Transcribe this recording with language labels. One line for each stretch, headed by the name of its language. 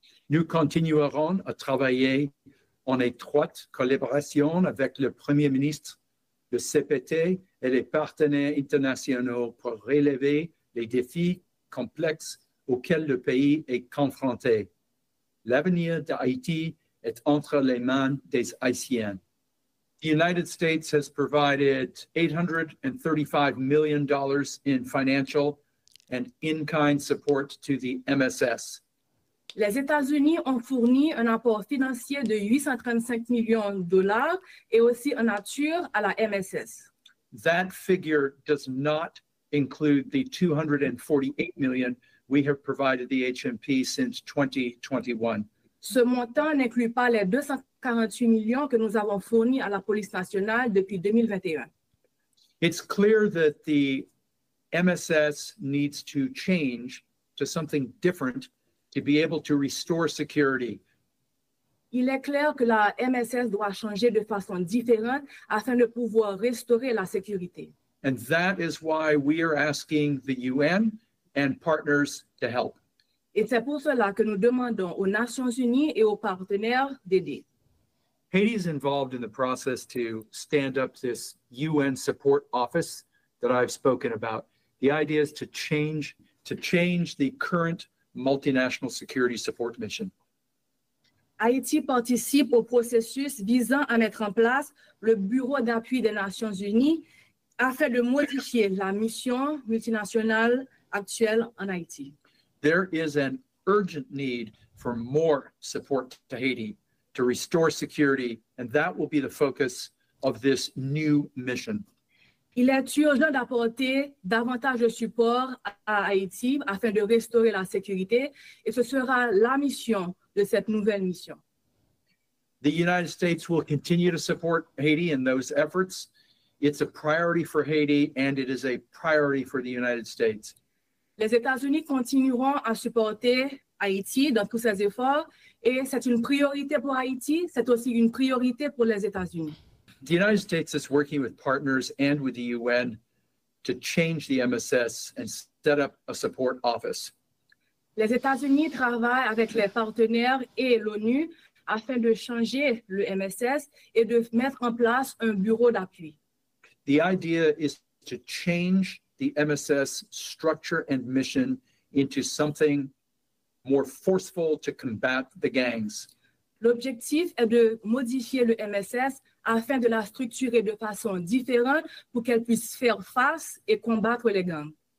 French: Nous continuerons à travailler en étroite collaboration avec le Premier ministre, le CPT et les partenaires internationaux pour relever les défis complexes auxquels le pays est confronté. L'avenir d'Haïti est entre les mains des Haïtiens.
English: The United States has provided $835 million in financial and in-kind support to the MSS.
French: Les États-Unis ont fourni un apport financier de 835 millions de dollars et aussi en nature à la MSS.
English: That figure does not include the $248 million we have provided the HMP since 2021.
French: Ce montant n'inclut pas les 248 millions que nous avons fournis à la police nationale depuis 2021.
English: It's clear that the MSS needs to change to something different to be able to restore security.
French: Il est clair que la MSS doit changer de façon différente afin de pouvoir restaurer la sécurité.
English: And that is why we are asking the UN and partners to help.
French: Et c'est pour cela que nous demandons aux Nations Unies et aux partenaires d'aider.
English: Haiti is involved in the process to stand up this UN support office that I've spoken about. The idea is to change the current multinational security support mission.
French: Haïti participe au processus visant à mettre en place le Bureau d'appui des Nations Unies afin de modifier la mission multinationale actuelle en Haïti.
English: There is an urgent need for more support to Haiti to restore security, and that will be the focus of this new mission.
French: Il est urgent d'apporter davantage de support à Haïti afin de restaurer la sécurité, et ce sera la mission de cette nouvelle mission.
English: The United States will continue to support Haiti in those efforts. It's a priority for Haiti, and it is a priority for the United States.
French: Les États-Unis continueront à supporter Haïti dans tous ses efforts, et c'est une priorité pour Haïti, c'est aussi une priorité pour les États-Unis.
English: The United States is working with partners and with the UN to change the MSS and set up a support office.
French: Les États-Unis travaillent avec les partenaires et l'ONU afin de changer le MSS et de mettre en place un bureau d'appui.
English: The idea is to change the MSS structure and mission into something more forceful to combat the gangs.
French: L'objectif est de modifier le MSS afin de la structurer de façon différente pour qu'elle puisse faire face et combattre les gangs.